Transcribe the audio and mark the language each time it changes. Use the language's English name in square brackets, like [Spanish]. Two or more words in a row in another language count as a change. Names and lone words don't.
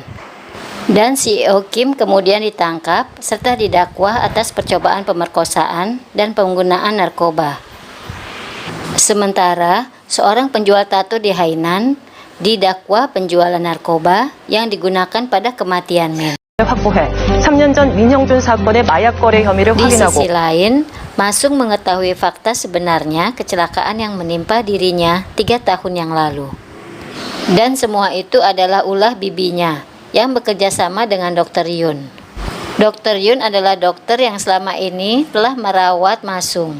[Indonesian] Dan CEO Kim kemudian ditangkap serta didakwa atas percobaan pemerkosaan dan penggunaan narkoba. Sementara, seorang penjual tato di Hainan didakwa penjualan narkoba yang digunakan pada kematian Min. [Korean] 확보해 3년 전 민형준 사건의 마약 거래 혐의를 [Indonesian] Di [Korean] 확인하고 [Indonesian] sisi lain, Masung mengetahui fakta sebenarnya kecelakaan yang menimpa dirinya 3 tahun yang lalu. Dan semua itu adalah ulah bibinya yang bekerja sama dengan Dr. Yun. Dr. Yun adalah dokter yang selama ini telah merawat Masung.